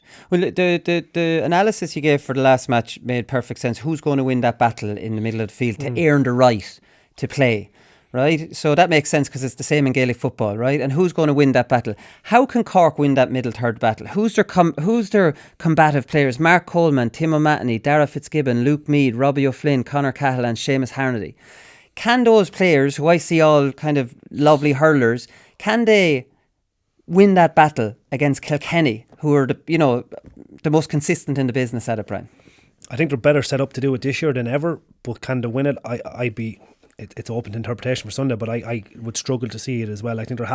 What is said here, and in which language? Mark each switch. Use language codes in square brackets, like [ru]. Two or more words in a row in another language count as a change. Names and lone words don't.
[en] Well, the analysis you gave for the last match made perfect sense. Who's going to win that battle in the middle of the field to earn the right to play, right? So that makes sense, because it's the same in Gaelic football, right? And who's going to win that battle? How can Cork win that middle third battle? Who's their combative players? Mark Coleman, Tim O'Mahony, Dara Fitzgibbon, Luke Meade, Robbie O'Flynn, Conor Cahalane, Seamus Harnedy. Can those players, who I see all kind of lovely hurlers, can they win that battle against Kilkenny, who are the most consistent in the business at it, Brian? I think they're better set up to do it this year than ever, but can they win it? It's open to interpretation for Sunday, but I would struggle to see it as well.